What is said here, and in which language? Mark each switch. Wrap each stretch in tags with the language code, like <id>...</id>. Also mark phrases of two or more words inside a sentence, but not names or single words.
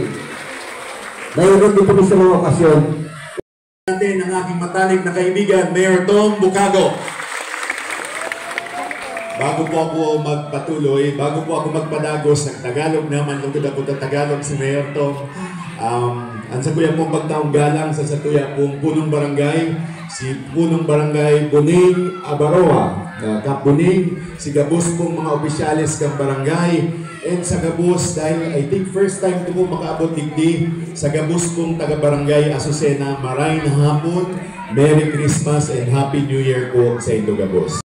<tl>Mayroon din po sa mga okasyon. Natin ang aking matalik na kaibigan, Mayor Tom Bucago. Bago po ako magpatuloy, bago po ako magpadagos ng Tagalog naman, lugod ako ng Tagalog si Mayor Tom.</tl> <bik>Ang sa kuya pong pagtaong galang sa satuya pong punong barangay, si punong barangay Buning Abaroa, Kap Buning, si Gabos pong mga opisyalis ng barangay, and sa Gabos, dahil</bik> <en>I think first time</en> <bik>ko po makaabot digdi, sa Gabos pong taga-barangay Azucena, maray na hapon,</bik> <en>Merry Christmas and Happy New Year</en> <bik>po sa Indo Gabos.</bik>